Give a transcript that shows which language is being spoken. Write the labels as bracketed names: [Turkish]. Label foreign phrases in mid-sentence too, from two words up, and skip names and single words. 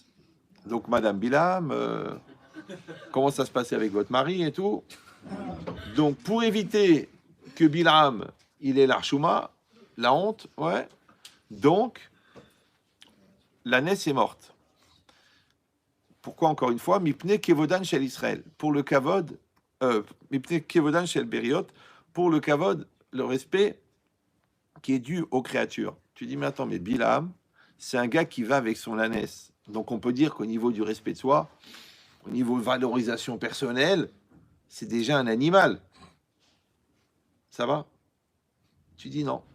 [French] Donc Madame Bilam, comment ça se passait avec votre mari et tout. Donc pour éviter que Bilam, il ait l'archouma, la honte, ouais. Donc, l'ânesse est morte. Pourquoi encore une fois? [Hebrew] מפני כבודן של ישראל. [French] Pour le [Hebrew] כבוד, מפני כבודן של בריות. [French] Pour le kavod, le respect qui est dû aux créatures. Tu dis, mais attends, mais Bilam, c'est un gars qui va avec son ânesse. Donc on peut dire qu'au niveau du respect de soi, au niveau de valorisation personnelle, c'est déjà un animal. Ça va? Tu dis non.